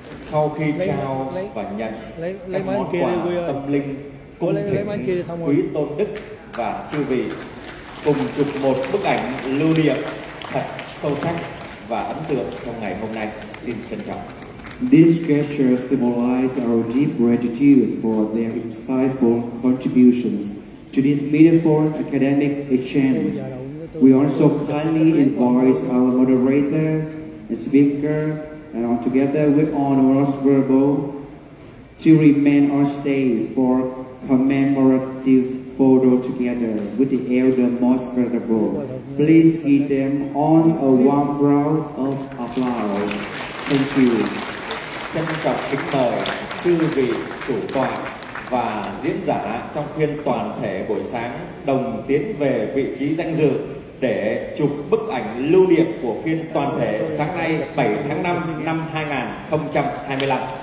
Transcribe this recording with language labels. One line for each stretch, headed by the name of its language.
Vietnamese: Sau khi trao và nhận các món quà tâm linh cung thỉnh quý tôn đức và chư vị cùng chụp một bức ảnh lưu niệm thật sâu sắc và ấn tượng trong ngày hôm nay. Xin trân trọng.
English: This gesture symbolizes our deep gratitude for their insightful contributions to this meaningful academic exchange. We also kindly invite our moderator and speaker, and altogether with honor venerable, to remain on stage for commemorative photo together with the elder most venerable. Please give them all a warm round of applause. Thank you.
Vietnamese: Trân trọng kính mời chư vị chủ tọa và diễn giả trong phiên toàn thể buổi sáng đồng tiến về vị trí danh dự để chụp bức ảnh lưu niệm của phiên toàn thể sáng nay 7 tháng 5 năm 2025.